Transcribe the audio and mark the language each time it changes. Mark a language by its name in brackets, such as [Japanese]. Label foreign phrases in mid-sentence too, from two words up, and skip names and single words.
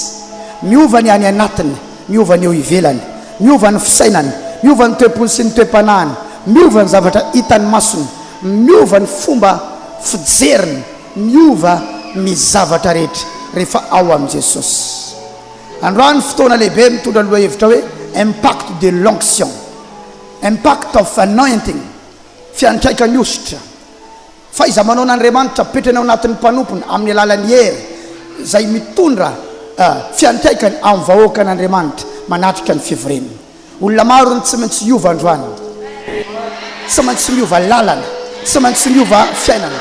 [Malagasy] Miova ny any anatiny, miova ny eo ivelany, miova ny fisainany, miova ny toepony sy ny toe-panahany, miova ny zavatra hitany masony, miova ny fomba fijeriny, miova ny zavatra rehetra rehefa ao amin'i Jesosy. Androany fotoana lehibe mitondra lohahevitra hoe [French] impact de l'onction, [English] impact of anointing, [Malagasy] fiantraikany ositra. Fa iza manao n'Andriamanitra petrana ao anatin'ny mpanompony amin'ny alalan'ny hery izay mitondra fiantraikany amin'ny vahoaka n'Andriamanitra manatrika ny fivorenany. Olona maro ny tsy maintsy miova androany, tsy maintsy miova lalana, tsy maintsy miova fiainana.